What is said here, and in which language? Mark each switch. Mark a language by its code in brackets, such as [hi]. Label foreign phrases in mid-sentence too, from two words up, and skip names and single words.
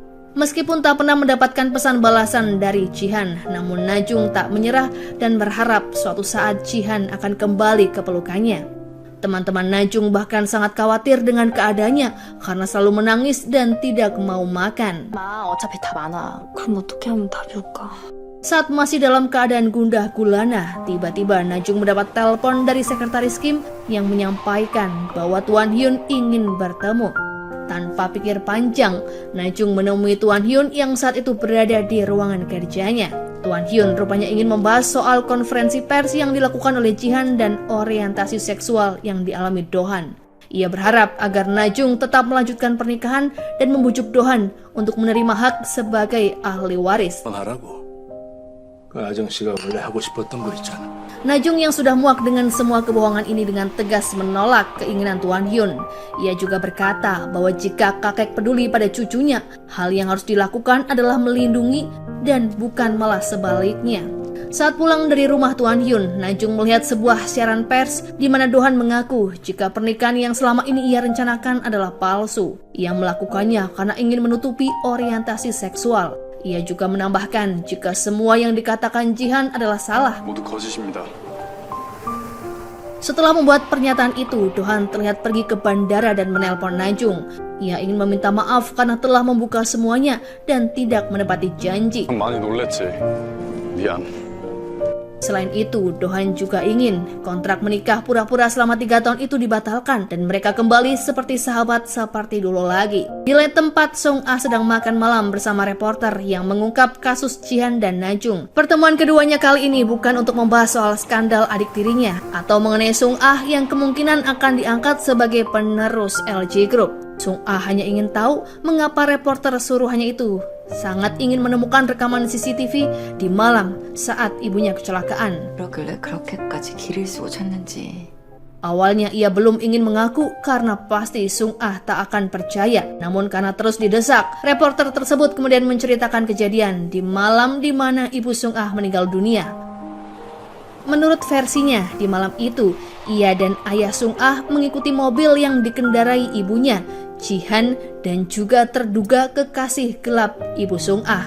[id] Meskipun tak pernah mendapatkan pesan balasan dari Jihan, namun Najung tak menyerah dan berharap suatu saat Jihan akan kembali ke pelukannya. Teman-teman Najung bahkan sangat khawatir dengan keadaannya karena selalu menangis dan tidak mau makan. [ko] 마 어차피 다 많아. 그럼 어떻게 하면 답이 올까? [id] Saat masih dalam keadaan gundah gulana, tiba-tiba Najung mendapat telepon dari sekretaris Kim yang menyampaikan bahwa Tuan Hyun ingin bertemu. Tanpa pikir panjang, Najung menemui Tuan Hyun yang saat itu berada di ruangan kerjanya. Tuan Hyun rupanya ingin membahas soal konferensi pers yang dilakukan oleh Jihan dan orientasi seksual yang dialami Dohan. Ia berharap agar Najung tetap melanjutkan pernikahan dan membujuk Dohan untuk menerima hak sebagai ahli waris. [ko] 하라고. 그 아정씨가 원래 하고 싶었던 거 있잖아. [id] Najung yang sudah muak dengan semua kebohongan ini dengan tegas menolak keinginan Tuan Hyun. Ia juga berkata bahwa jika kakek peduli pada cucunya, hal yang harus dilakukan adalah melindungi dan bukan malah sebaliknya. Saat pulang dari rumah Tuan Hyun, Najung melihat sebuah siaran pers di mana Dohan mengaku jika pernikahan yang selama ini ia rencanakan adalah palsu. Ia melakukannya karena ingin menutupi orientasi seksual. Ia juga menambahkan jika semua yang dikatakan Jihan adalah salah. [ko] 모두 거짓입니다. [id] Setelah membuat pernyataan itu, Dohan terlihat pergi ke bandara dan menelpon Najung. Ia ingin meminta maaf karena telah membuka semuanya dan tidak menepati janji. [ko] 많이 놀랬지. 미안. [id] Selain itu, Dohan juga ingin kontrak menikah pura-pura selama 3 tahun itu dibatalkan dan mereka kembali seperti sahabat seperti dulu lagi. Di lain tempat, Sung Ah sedang makan malam bersama reporter yang mengungkap kasus Jihan dan Najung. Pertemuan keduanya kali ini bukan untuk membahas soal skandal adik tirinya atau mengenai Sung Ah yang kemungkinan akan diangkat sebagai penerus LG Group. Sung Ah hanya ingin tahu mengapa reporter suruhannya itu sangat ingin menemukan rekaman CCTV di malam saat ibunya kecelakaan. [ko] 그렇게까지 길을 쓰고 쳤는지. [id] Awalnya ia belum ingin mengaku karena pasti Sung Ah tak akan percaya. Namun karena terus didesak, reporter tersebut kemudian menceritakan kejadian di malam di mana ibu Sung Ah meninggal dunia. Menurut versinya, di malam itu, ia dan ayah Sung Ah mengikuti mobil yang dikendarai ibunya, Jihan, dan juga terduga kekasih gelap ibu Sung Ah.